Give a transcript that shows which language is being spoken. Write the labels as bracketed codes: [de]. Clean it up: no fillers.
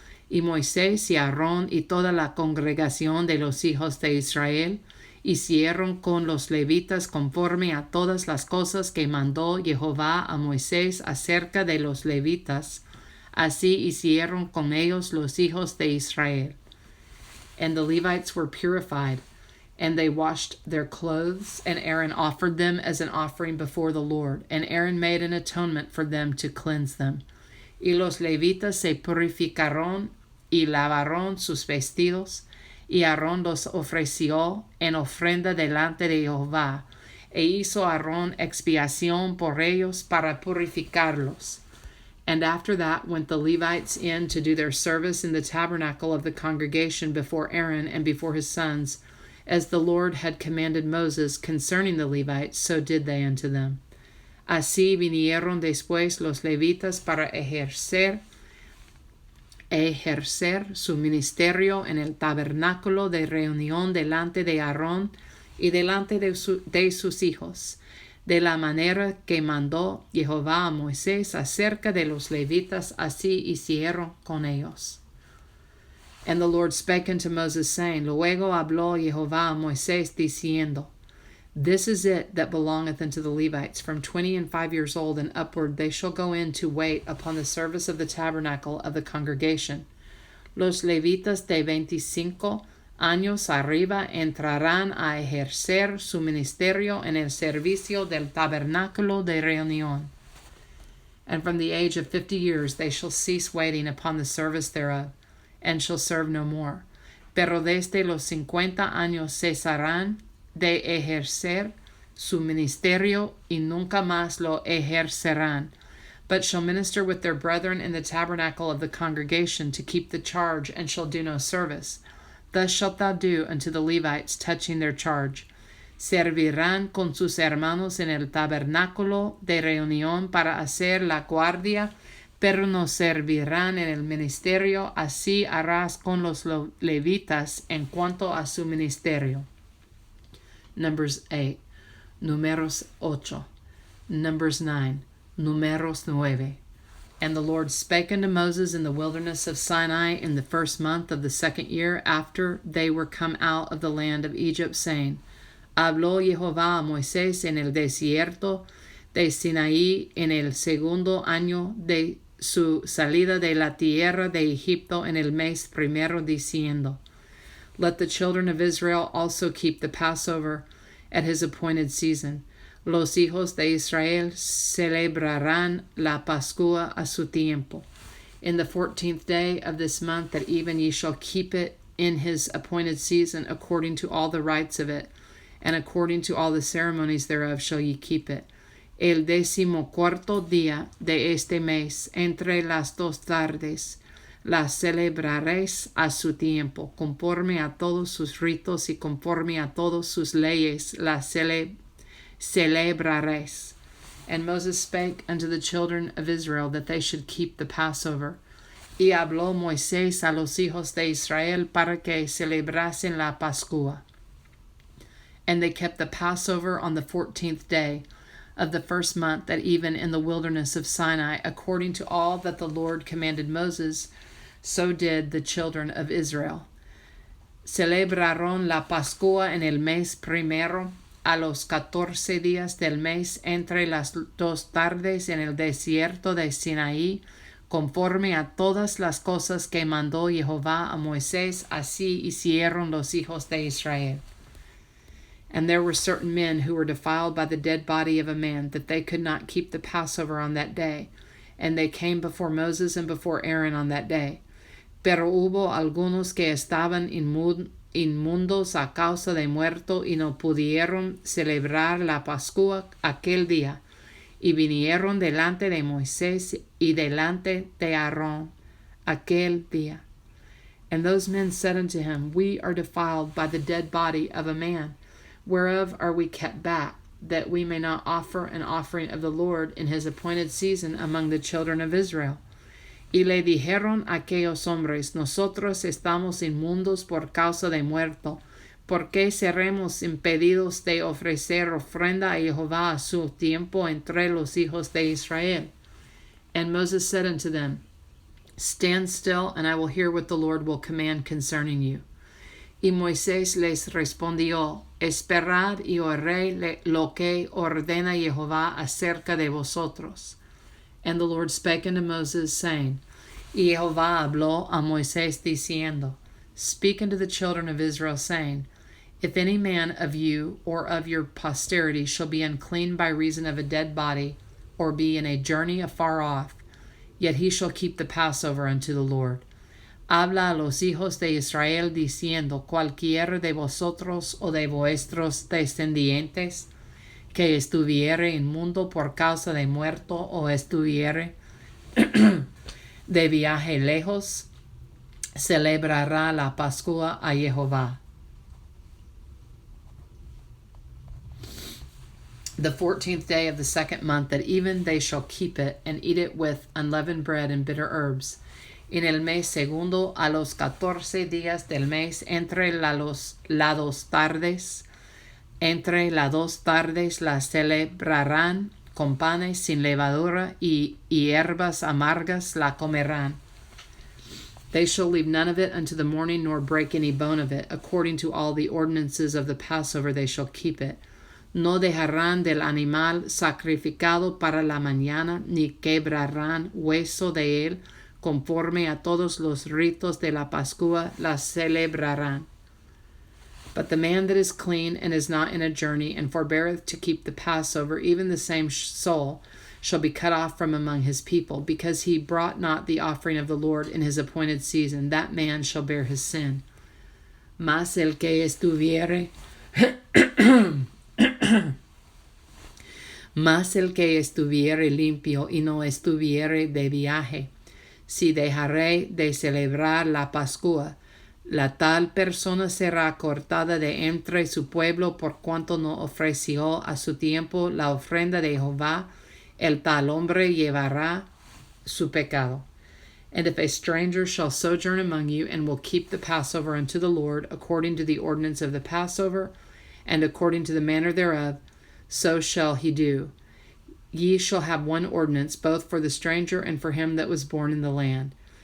[es] Y Moisés y Aarón y toda la congregación de los hijos de Israel hicieron con los levitas conforme a todas las cosas que mandó Jehová a Moisés acerca de los levitas. Así hicieron con ellos los hijos de Israel. [en] And the Levites were purified, and they washed their clothes, and Aaron offered them as an offering before the Lord. And Aaron made an atonement for them to cleanse them. [es] Y los levitas se purificaron y lavaron sus vestidos, y Aarón los ofreció en ofrenda delante de Jehová, e hizo Aarón expiación por ellos para purificarlos. [en] And after that went the Levites in to do their service in the tabernacle of the congregation before Aaron and before his sons, as the Lord had commanded Moses concerning the Levites, so did they unto them. [es] Así vinieron después los levitas para ejercer su ministerio en el tabernáculo de reunión delante de Aarón y delante de sus hijos, de la manera que mandó Jehová a Moisés acerca de los levitas, así hicieron con ellos. [en] And the Lord spake unto Moses, saying, [es] Luego habló Jehová a Moisés, diciendo, [en] This is it that belongeth unto the Levites. From 20 and 5 years old and upward they shall go in to wait upon the service of the tabernacle of the congregation. [es] Los levitas de 25 años arriba entrarán a ejercer su ministerio en el servicio del tabernáculo de reunión. [en] And from the age of 50 years they shall cease waiting upon the service thereof, and shall serve no more. [es] Pero desde los 50 años cesarán de ejercer su ministerio y nunca más lo ejercerán, [en] but shall minister with their brethren in the tabernacle of the congregation to keep the charge, and shall do no service. Thus shalt thou do unto the Levites touching their charge. [es] Servirán con sus hermanos en el tabernáculo de reunión para hacer la guardia, pero no servirán en el ministerio. Así harás con los levitas en cuanto a su ministerio. [en] Numbers 8. [es] Numeros 8. [en] Numbers 9. [es] Numeros 9. [en] And the Lord spake unto Moses in the wilderness of Sinai in the first month of the second year after they were come out of the land of Egypt, saying, [es] Habló Jehová a Moisés en el desierto de Sinaí en el segundo año de su salida de la tierra de Egipto en el mes primero, diciendo, [en] Let the children of Israel also keep the Passover at his appointed season. [es] Los hijos de Israel celebrarán la Pascua a su tiempo. [en] In the 14th day of this month, that even ye shall keep it in his appointed season, according to all the rites of it, and according to all the ceremonies thereof shall ye keep it. [es] El 14º día de este mes, entre las dos tardes, la celebraréis a su tiempo, conforme a todos sus ritos y conforme a todas sus leyes, la celebraréis. [en] And Moses spake unto the children of Israel that they should keep the Passover. [es] Y habló Moisés a los hijos de Israel para que celebrasen la Pascua. [en] And they kept the Passover on the 14th day of the first month, that even in the wilderness of Sinai, according to all that the Lord commanded Moses, so did the children of Israel. [es] Celebraron la Pascua en el mes primero, a los 14 días del mes, entre las dos tardes en el desierto de Sinaí, conforme a todas las cosas que mandó Jehová a Moisés, así hicieron los hijos de Israel. [en] And there were certain men who were defiled by the dead body of a man, that they could not keep the Passover on that day. And they came before Moses and before Aaron on that day. [es] Pero hubo algunos que estaban inmundos a causa de muerto, y no pudieron celebrar la Pascua aquel día. Y vinieron delante de Moisés y delante de Aarón aquel día. [en] And those men said unto him, We are defiled by the dead body of a man. Whereof are we kept back, that we may not offer an offering of the Lord in his appointed season among the children of Israel? [es] Y le dijeron aquellos hombres, Nosotros estamos inmundos por causa de muerto. ¿Por qué seremos impedidos de ofrecer ofrenda a Jehová a su tiempo entre los hijos de Israel? [en] And Moses said unto them, Stand still, and I will hear what the Lord will command concerning you. [es] Y Moisés les respondió, Esperad y oiré lo que ordena Jehová acerca de vosotros. [en] And the Lord spake unto Moses, saying, [es] Y Jehová habló a Moisés, diciendo, [en] Speak unto the children of Israel, saying, If any man of you or of your posterity shall be unclean by reason of a dead body, or be in a journey afar off, yet he shall keep the Passover unto the Lord. [es] Habla a los hijos de Israel diciendo, cualquiera de vosotros o de vuestros descendientes que estuviere inmundo por causa de muerto o estuviere de viaje lejos, celebrará la Pascua a Jehová. [en] The 14th day of the second month, at even they shall keep it, and eat it with unleavened bread and bitter herbs. [es] En el mes segundo, a los 14 días del mes, entre las dos tardes la celebrarán con panes sin levadura y hierbas amargas la comerán. [en] They shall leave none of it unto the morning, nor break any bone of it. According to all the ordinances of the Passover they shall keep it. [es] No dejarán del animal sacrificado para la mañana, ni quebrarán hueso de él, conforme a todos los ritos de la Pascua la celebrarán. [en] But the man that is clean and is not in a journey, and forbeareth to keep the Passover, even the same soul shall be cut off from among his people, because he brought not the offering of the Lord in his appointed season. That man shall bear his sin. [es] Mas el que estuviere Mas el que estuviere limpio y no estuviere de viaje, si dejaré de celebrar la Pascua, la tal persona será cortada de entre su pueblo por cuanto no ofreció a su tiempo la ofrenda de Jehová, el tal hombre llevará su pecado. [en] And if a stranger shall sojourn among you, and will keep the Passover unto the Lord, according to the ordinance of the Passover, and according to the manner thereof, so shall he do. Ye shall have one ordinance, both for the stranger and for him that was born in the land.